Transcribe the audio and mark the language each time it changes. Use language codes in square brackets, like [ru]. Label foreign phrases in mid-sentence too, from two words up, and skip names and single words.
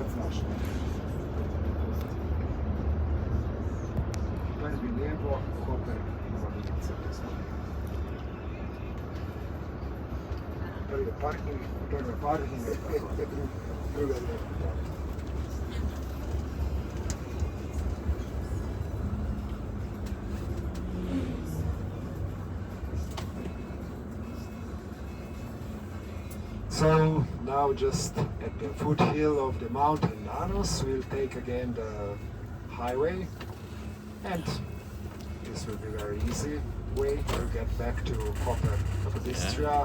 [hr] može. Prvi lijevo, Koper, Ivanovica. Prvi parking, druga lijevo. [en] So now just at the foothill of the mountain Nanos, we'll take again the highway, and this will be very easy way to get back to Koper Capodistria.